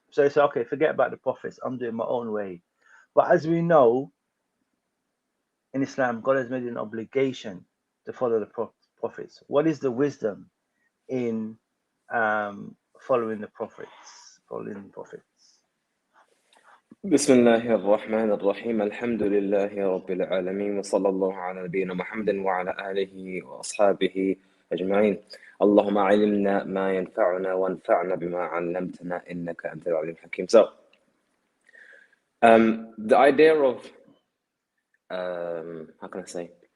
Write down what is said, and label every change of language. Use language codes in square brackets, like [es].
[en] So it's okay, forget about the prophets. I'm doing my own way. But as we know, in Islam, God has made an obligation to follow the prophets. What is the wisdom in following the prophets? Following the prophets. [ar] بسم الله الرحمن الرحيم الحمد لله رب العالمين وصلى الله على نبينا محمد وعلى آله وأصحابه أجمعين اللهم علمنا ما ينفعنا وانفعنا بما علمتنا إنك أنت العليم الحكيم. [en] So, the idea of how can I say?